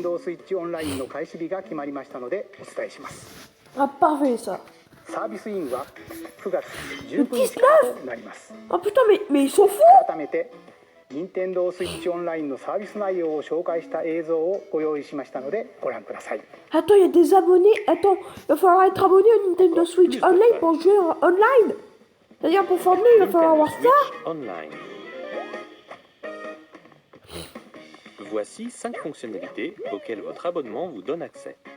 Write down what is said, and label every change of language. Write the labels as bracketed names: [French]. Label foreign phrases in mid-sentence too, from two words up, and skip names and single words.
[Japanese] 天堂スイッチオンラインの開始日が決まりましたのでお伝えします。 [French] Ah parfait ça. [Japanese] サービスインは9月19日からとなります。 [French] Oh putain mais ils sont fous. [Japanese] 改めて任天堂スイッチオンラインのサービス内容を紹介した映像をご用意しましたのでご覧ください。 [French] Attends, il y a des abonnés. Attends, il va falloir être abonné à Nintendo Switch Online pour jouer en online. C'est-à-dire pour Fortnite, il va falloir avoir ça. Online. Voici 5 fonctionnalités auxquelles votre abonnement vous donne accès.